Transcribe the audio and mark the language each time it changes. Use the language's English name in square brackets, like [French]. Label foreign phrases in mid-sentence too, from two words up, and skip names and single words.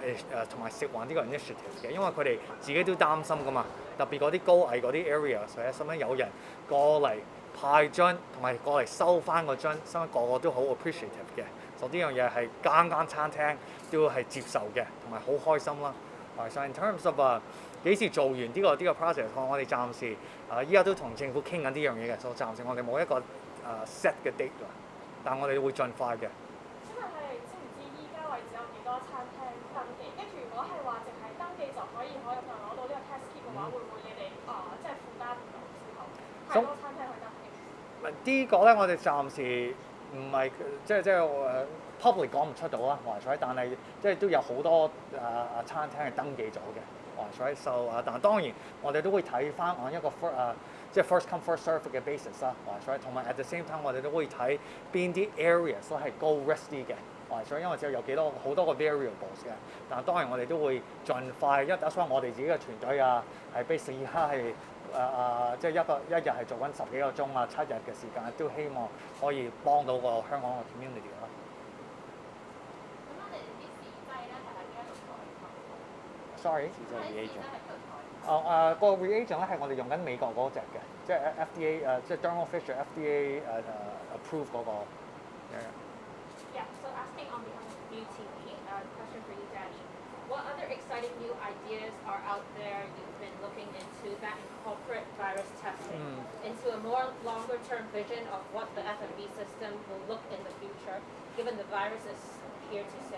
[Cantonese] 同埋食環呢個 initiative 嘅，因為佢哋自己都擔心噶嘛，特別嗰啲高危嗰啲 area， 所以使乜有人過嚟派樽同埋過嚟收翻個樽，所以個個都好 appreciative 嘅，所以呢樣嘢係間餐廳都係接受嘅，同埋好開心啦。 [English] So in terms of [Cantonese] 幾時做完呢個 process， 我哋暫時依家都同政府傾緊呢樣嘢嘅，所以暫時我哋冇一個set 嘅 date 啦，但我哋會盡快嘅。請問你知唔知依家為止有幾多餐廳登記？跟住如果係話淨係登記就可以攞到呢個 test kit 嘅話，會唔會你哋即係負擔唔到之後太多餐廳去登記？呢個咧，我哋暫時唔係即係public 講唔出到啦，但係即係都有好多餐廳係登記咗嘅。So 但當然我哋都會睇翻一個即係 [English] first come first serve [Cantonese] 嘅 basis 啦，同埋 [English] at the same time [Cantonese] 我哋都會睇邊啲 areas 都係高 risk 啲嘅，因為只有好多個 variables 嘅，但當然我哋都會盡快，因為所以我哋自己嘅團隊係 base 而家係即係一日係做緊10幾個鐘7日嘅時間，都希望可以幫到個香港嘅 community 啦。Sorry， 個 reagent 咧係我哋用緊美國嗰隻嘅，即係 FDA 即係 Thermo Fisher FDA approve 嗰個。 [English] Yeah, so asking on behalf of UTV, question for you, Danny. What other exciting new ideas are out there you've been looking into that incorporate virus testing into a more longer-term vision of what the F&B system will look in the future, given the virus is here to stay?